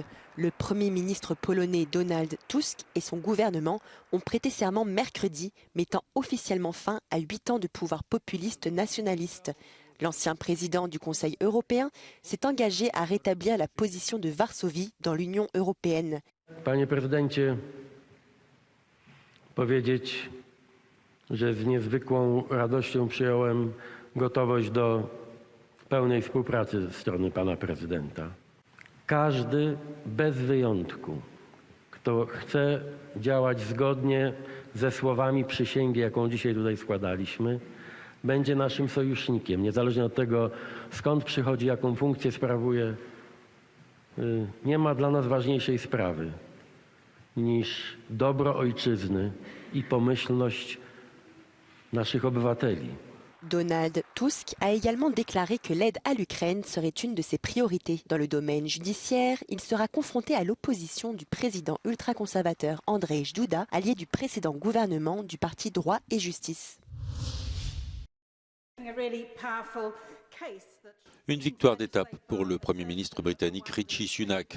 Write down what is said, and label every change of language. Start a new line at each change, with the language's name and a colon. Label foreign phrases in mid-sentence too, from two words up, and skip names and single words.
French: Le Premier ministre polonais Donald Tusk et son gouvernement ont prêté serment mercredi, mettant officiellement fin à 8 ans de pouvoir populiste nationaliste. L'ancien président du Conseil européen s'est engagé à rétablir la position de Varsovie dans l'Union européenne.
Polish: Panie prezydencie, powiedzieć, że z niezwykłą radością przyjąłem gotowość do pełnej współpracy ze strony pana prezydenta. Każdy bez wyjątku, kto chce działać zgodnie ze słowami przysięgi, jaką dzisiaj tutaj składaliśmy, będzie naszym sojusznikiem, niezależnie od tego, skąd przychodzi, jaką funkcję sprawuje. Nie ma dla nas ważniejszej sprawy niż dobro ojczyzny i pomyślność naszych obywateli.
French: Donald Tusk a également déclaré que l'aide à l'Ukraine serait une de ses priorités. Dans le domaine judiciaire, il sera confronté à l'opposition du président ultra-conservateur Andrzej Duda, allié du précédent gouvernement du parti Droit et Justice. Une victoire d'étape pour le Premier ministre britannique Rishi Sunak.